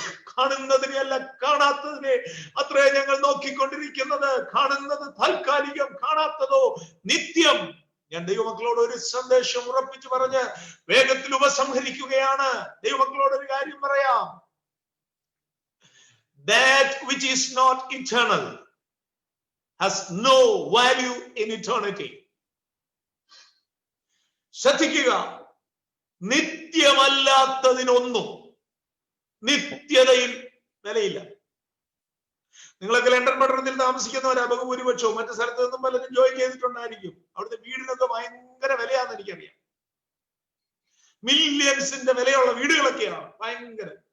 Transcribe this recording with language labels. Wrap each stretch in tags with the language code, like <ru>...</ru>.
<ml>കാണുന്നതിനെയല്ല കാണാത്തതിനെ അത്രേ ഞങ്ങൾ നോക്കിക്കൊണ്ടിരിക്കുന്നത്. കാണുന്നത് താൽക്കാലികം, കാണാത്തതോ നിത്യം. ഞാൻ ദൈവമക്കളോട് ഒരു സന്ദേശം ഉറപ്പിച്ചു പറഞ്ഞ് വേഗത്തിൽ ഉപസംഹരിക്കുകയാണ്. ദൈവമക്കളോട് ഒരു കാര്യം പറയാം.</ml> <en>That which is not eternal has no value in eternity.</en> <ml>ശ്രദ്ധിക്കുക, നിത്യമല്ലാത്തതിനൊന്നും നിത്യതയിൽ വിലയില്ല. നിങ്ങളൊക്കെ ലണ്ടൻ പട്ടണത്തിൽ താമസിക്കുന്നവരാ ബഹുഭൂരിപക്ഷവും. മറ്റു സ്ഥലത്ത് നിന്നും പലരും ജോയിൻ ചെയ്തിട്ടുണ്ടായിരിക്കും. അവിടുത്തെ വീടിനൊക്കെ ഭയങ്കര വിലയാണെന്ന് എനിക്കറിയാം. മില്യൺസിന്റെ വിലയുള്ള വീടുകളൊക്കെയാണ്, ഭയങ്കര.</ml>